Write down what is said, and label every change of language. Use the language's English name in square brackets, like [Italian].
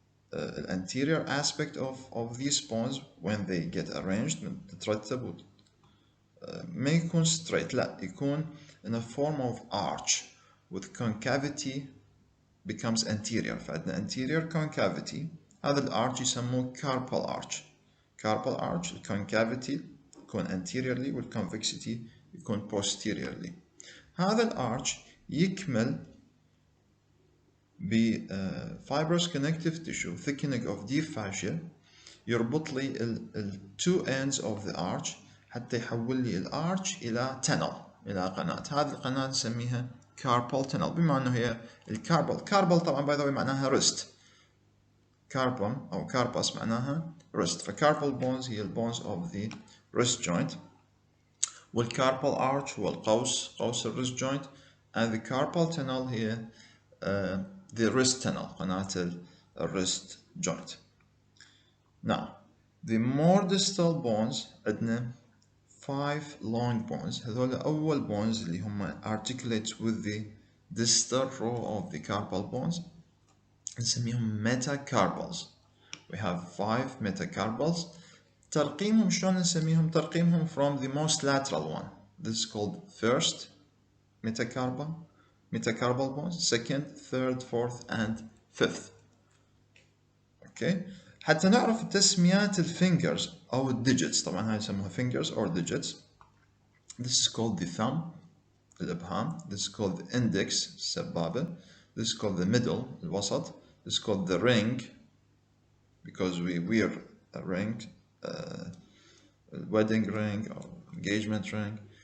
[English] The anterior aspect of these bones when they get arranged [Arabic] تترتب ما يكون [English] straight, [Arabic] لا يكون [English] in a form of arch with concavity becomes anterior. [Arabic] فعندنا anterior concavity, هذا الارش يسموه carpal arch. carpal arch concavity يكون anteriorly والconvexity يكون posteriorly. هذا الارش يكمل ب fibrous connective tissue thickening of deep fascia يربط لي ال [English] two ends of the arch [Arabic] حتى يحول لي الارش إلى tunnel، إلى قناة. هذه القناة نسميها carpal tunnel، بما أنه هي الكاربال. كاربال طبعا [English] by the way [Arabic] معناها wrist. كاربم أو كارباس معناها wrist. فكاربال bones هي البونز of the wrist joint، والكاربال arch هو القوس، قوس الwrist joint، [English] and the carpal tunnel [Arabic] هي [English] the wrist tunnel، [Arabic] قناة الwrist joint. [English] Now the more distal bones [Arabic] عندنا [English] 5 long bones. [Arabic] هذول أول bones اللي هم [English] articulate with the distal row of the carpal bones [Arabic] نسميهم metacarpals. [English] We have 5 metacarpals. [Arabic] ترقيمهم شلون نسميهم؟ ترقيمهم [English] from the most lateral one. This is called first metacarpal bones, second, third, fourth and fifth. Okay. [Arabic] حتى نعرف تسميات الفingers أو الdigits، طبعا هاي يسموها fingers or digits. [English] This is called the thumb الإبهام. This is called the index السبابة. This is called the middle الوسط. This is called the ring because we wear a ring, wedding ring or engagement ring.